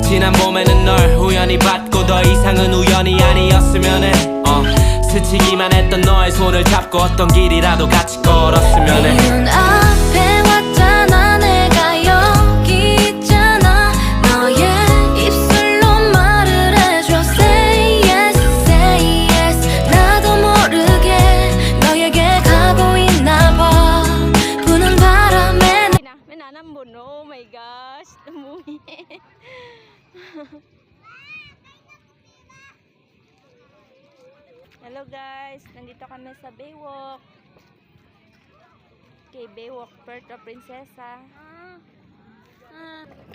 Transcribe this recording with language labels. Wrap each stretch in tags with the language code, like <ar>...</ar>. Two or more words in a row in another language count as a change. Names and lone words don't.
<ko>지난 봄에는 널 우연히 봤고 더 이상은 우연이 아니었으면 해 스치기만 했던 너의 손을 잡고 어떤 길이라도 같이 걸었으면 해. 네 눈앞에 왔잖아. 내가 여기 있잖아. 너의 입술로 말을 해줘.</ko> <en>Say yes, say yes.</en> <ko>나도 모르게 너에게 가고 있나 봐. 부는 바람에</ko> <tl>May nanambon.</tl> <en>Oh my gosh.</en> <tl>Umuwi. Hello guys, nandito kami sa Baywalk. Okay, Baywalk Puerto Princesa.</tl>